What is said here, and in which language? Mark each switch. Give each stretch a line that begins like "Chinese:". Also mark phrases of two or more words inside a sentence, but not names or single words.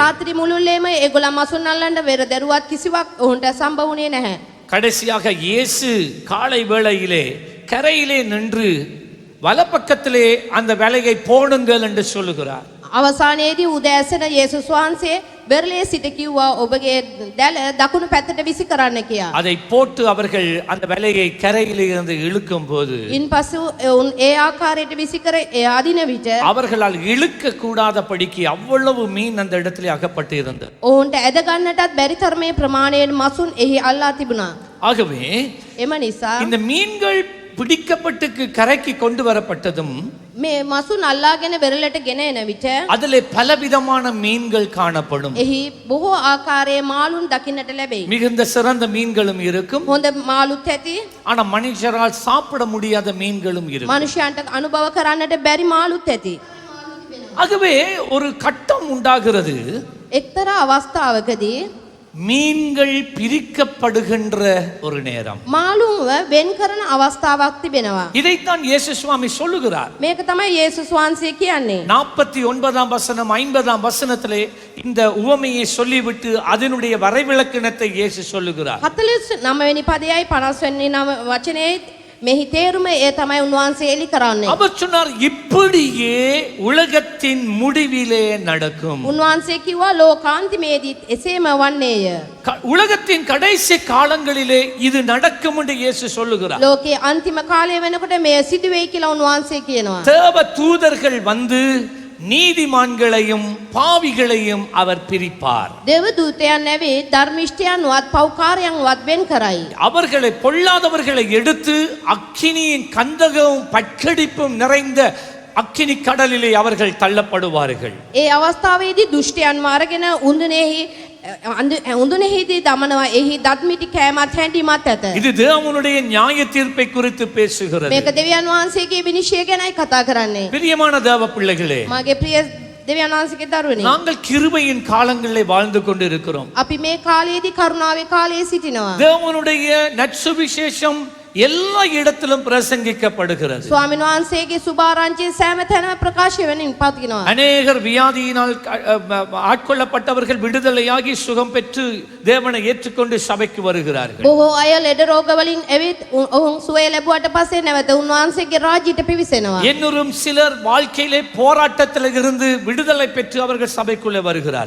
Sinhala: රාත්‍රී මුළුල්ලේම ඒගොල්ලන් මසුන් අල්ලන්න වෙර දරුවත් කිසිවක් ඔවුන්ට සම්බ වුණේ නැහැ.
Tamil: கடைசியாக இயேசு காலை வேளையிலே கரையிலே நின்று வலப்பக்கத்திலே அந்த வேலையை போடுங்கள் என்று சொல்லுகிறார்.
Sinhala: අවසානයේදී උදෑසන යේසුස් වහන්සේ වෙරළේ සිට කිව්වා ඔබගේ දැල දකුණු පැත්තට විසි කරන්න කියලා.
Tamil: அதை போட்டு அவர்கள் அந்த வேலையை கரையிலே இருந்து இழுக்கும் போது
Sinhala: ඉන්පසු උන් ඒ ආකාරයට විසි කර ඒ අදින විට
Tamil: அவர்களால் இழுக்க கூடாதபடிக்கு அவ்வளவு மீன் அந்த இடத்திலே அகப்பட்டு இருந்தது.
Sinhala: ඔවුන්ට ඇද ගන්නටත් බැරි තරමේ ප්‍රමාණයෙන් මසුන් එහි අල්ලා තිබුණා.
Tamil: ஆகவே
Sinhala: එම නිසා
Tamil: இந்த மீன்கள் பிடிக்கப்பட்டு கரைக்கு கொண்டு வரப்பட்டதும்
Sinhala: මේ මසුන් අල්ලාගෙන වෙරළට ගෙන එන විට
Tamil: அதிலே பலவிதமான மீன்கள் காணப்படும்.
Sinhala: එහි බොහෝ ආකාරයේ මාළුන් දකින්නට ලැබෙයි.
Tamil: மிகுந்த சிறந்த மீன்களும் இருக்கும்.
Sinhala: හොඳ මාළුත් ඇති.
Tamil: ஆனா மனுஷரால் சாப்பிட முடியாத மீன்களும் இருக்கும்.
Sinhala: මනුෂ්‍යයන්ට අනුභව කරන්නට බැරි මාළුත් ඇති.
Tamil: ஆகவே ஒரு கட்டம் உண்டாகிறது.
Sinhala: එක්තරා අවස්ථාවකදී
Tamil: மீன்கள் பிரிக்கப்படுகின்ற ஒரு நேரம்.
Sinhala: මාළුන්ව වෙන් කරන අවස්ථාවක් තිබෙනවා.
Tamil: இதைத்தான் இயேசு சுவாமி சொல்லுகிறார்.
Sinhala: මේක තමයි යේසුස් වහන්සේ කියන්නේ.
Tamil: 49ஆம் வசனம் 50ஆம் வசனத்திலே இந்த உவமையை சொல்லிவிட்டு அதனுடைய வரைவிலக்கணத்தை இயேசு சொல்லுகிறார்.
Sinhala: 49 වෙනි පදයයි 50 වෙනි වචනේ මෙහි තේරුම ඒ තමයි උන්වහන්සේ එලි කරන්නේ.
Tamil: அவர் சொன்னார் இப்படியே உலகத்தின் முடிவிலே நடக்கும்.
Sinhala: උන්වහන්සේ කිව්වා ලෝකාන්තිමේදීත් එසේම වන්නේය.
Tamil: உலகத்தின் கடைசி காலங்களிலே இது நடக்கும் என்று இயேசு சொல்லுகிறார்.
Sinhala: ලෝකයේ අන්තිම කාලය වෙනකොට මෙය සිදු වෙයි කියලා උන්වහන්සේ කියනවා.
Tamil: தேவ தூதர்கள் வந்து நீதிமான்களையும் பாவிகளையும் அவர் பிரிப்பார்.
Sinhala: දේව දූතයන් නැවේ ධර්මිෂ්ඨයන්වත් පව්කාරයන්වත් වෙන් කරයි.
Tamil: அவர்களை பொல்லாதவர்களை எடுத்து அக்கினியின் கந்தகமும் பட்கடிப்பும் நிறைந்த அக்கினி கடலிலே அவர்கள் தள்ளப்படுவார்கள்.
Sinhala: ඒ අවස්ථාවේදී දුෂ්ටයන් මාරගෙන උඳුනේහිදී දමනවා. එහි දත්මිටි කෑමත් හැඬීමත් ඇත.
Tamil: இது தேவனுடைய நியாய தீர்ப்பை குறித்து பேசுகிறது.
Sinhala: මේක දෙවියන් වහන්සේගේ විනිශ්චය ගැනයි කතා කරන්නේ.
Tamil: பிரியமான தேவ பிள்ளைகளே,
Sinhala: මාගේ ප්‍රිය දෙවියන් වහන්සේගේ දරුවනි,
Tamil: நாங்கள் கிருபையின் காலங்களிலே வாழ்ந்து கொண்டிருக்கிறோம்.
Sinhala: අපි මේ කාලයේදී කරුණාවේ කාලයේ සිටිනවා.
Tamil: தேவனுடைய நற்சுவிசேஷம் எல்லா இடத்திலும் பிரசங்கிக்கப்படுகிறது.
Sinhala: ස්වාමීන් වහන්සේගේ සුභාරංචිය සෑම තැනම ප්‍රකාශ වෙමින් පවතිනවා.
Tamil: அநேகர் வியாதியினால் ஆட்கொள்ளப்பட்டவர்கள் விடுதலையாகி சுகம் பெற்று தேவனை ஏற்றுக்கொண்டு சபைக்கு வருகிறார்கள்.
Sinhala: බොහෝ අය ලෙඩ රෝග වලින් ඇවිත් ඔවුන් සුවය ලැබුවට පස්සේ නැවත උන්වහන්සේගේ රාජ්‍යයට පිවිසෙනවා.
Tamil: இன்னும் சிலர் வாழ்க்கையிலே போராட்டத்தில் இருந்து விடுதலை பெற்று அவர்கள் சபைக்குள்ளே வருகிறார்கள்.